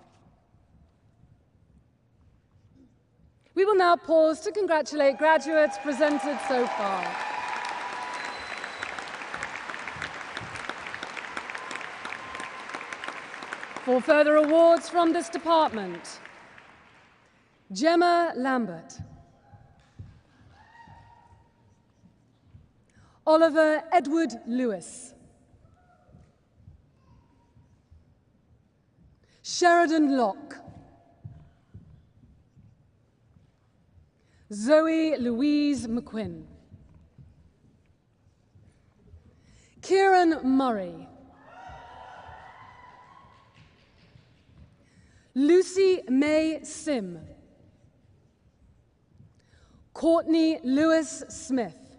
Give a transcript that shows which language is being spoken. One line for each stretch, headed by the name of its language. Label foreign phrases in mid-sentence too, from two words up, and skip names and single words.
English: We will now pause to congratulate graduates presented so far. For further awards from this department, Gemma Lambert, Oliver Edward Lewis, Sheridan Locke, Zoe Louise McQuinn, Kieran Murray, Lucy May Sim, Courtney Lewis Smith,